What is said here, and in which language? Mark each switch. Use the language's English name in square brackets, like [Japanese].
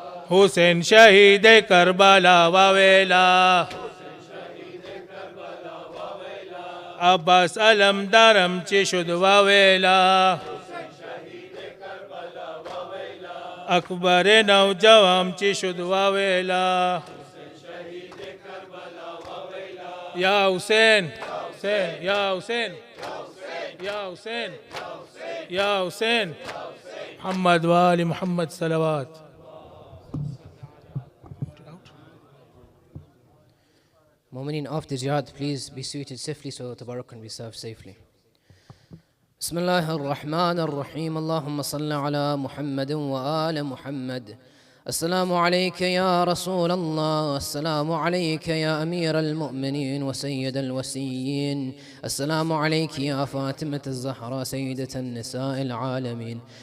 [Persian] حسین شہید کربلا واویلا عباس علمدارم چی شد واویلا اکبر نوجوام چی شد واویلا یا حسین یا حسین یا حسین یا حسین محمد وآل محمد صلوات. [English] Mu'mineen, after jihad, please be seated safely so Tabarak can be served safely. [Arabic] بسم الله الرحمن الرحيم اللهم صل على محمد وآل محمد. السلام عليك يا رسول الله السلام عليك يا أمير المؤمنين وسيد الوسيين السلام عليك يا فاطمة الزهراء سيدة النساء العالمين